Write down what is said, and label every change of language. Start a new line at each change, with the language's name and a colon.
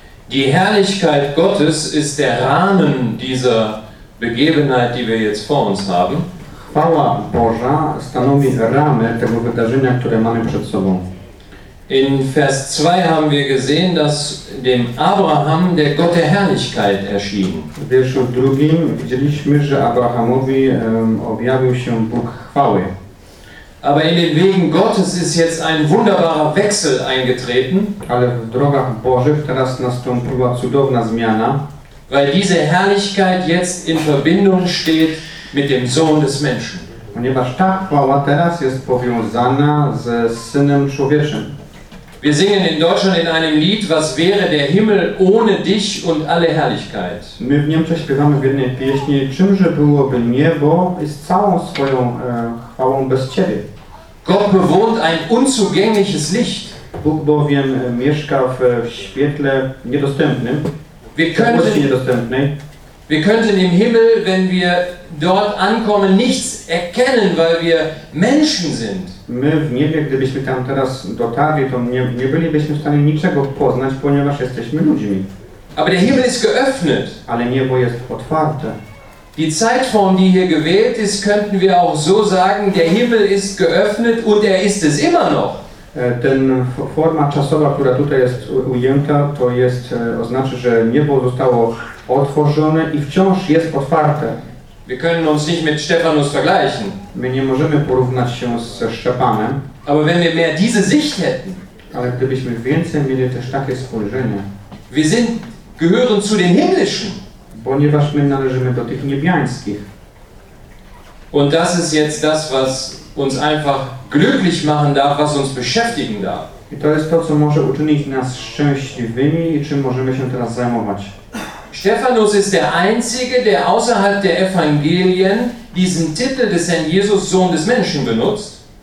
German: Die Herrlichkeit Gottes ist der Rahmen dieser Begebenheit, die wir jetzt vor uns haben.
Polish: Chwała Boża stanowi ramę tego wydarzenia, które mamy przed sobą.
German: In Vers 2 haben wir gesehen, dass dem Abraham der Gott der Herrlichkeit erschien.
Polish: W wierszu drugim widzieliśmy, że Abrahamowi objawił się Bóg chwały.
German: Aber in den Wegen Gottes ist jetzt ein wunderbarer Wechsel eingetreten.
Polish: Ale w drogach Bożych teraz nastąpiła cudowna zmiana.
German: Weil diese Herrlichkeit jetzt in Verbindung steht mit dem Sohn des Menschen.
Polish: Ponieważ ta chwała teraz jest powiązana ze Synem Człowieczym.
German: Wir singen in Deutschland in einem Lied, was wäre der Himmel ohne dich und alle Herrlichkeit.
Polish: My w Niemczech śpiewamy w jednej pieśni, czymże byłoby niebo i z całą swoją chwałą bez Ciebie.
German: Gott bewohnt ein unzugängliches Licht.
Polish: Bóg bowiem mieszka w świetle niedostępnym, w ciemności niedostępnej.
German: Wir könnten im Himmel, wenn wir dort ankommen, nichts erkennen, weil wir Menschen sind.
Polish: My w niebie, gdybyśmy tam teraz dotarli, to nie bylibyśmy w stanie niczego poznać, ponieważ jesteśmy ludźmi.
German: Aber der Himmel ist geöffnet.
Polish: Ale niebo jest otwarte.
German: Die Zeitform, die hier gewählt ist, könnten wir auch so sagen, der Himmel ist geöffnet und er ist es immer noch.
Polish: Ten forma czasowa, która tutaj jest ujęta, to jest, oznacza, że niebo zostało otworzone i wciąż jest otwarte.
German: Wir können uns nicht mit Stephanus vergleichen.
Polish: My nie możemy porównać się ze Szczepanem.
German: Aber wenn wir mehr diese Sicht hätten.
Polish: Ale gdybyśmy więcej mieli też takie spojrzenie.
German: Wir sind, gehören zu den himmlischen.
Polish: Ponieważ my należymy do tych niebiańskich.
German: Und das ist jetzt das, was uns einfach glücklich machen darf, was uns beschäftigen darf.
Polish: I to jest to, co może uczynić nas szczęśliwymi i czym możemy się teraz zajmować.
German: Stephanus ist der einzige, der außerhalb der Evangelien diesen Titel des Herrn Jesus Sohn des Menschen benutzt.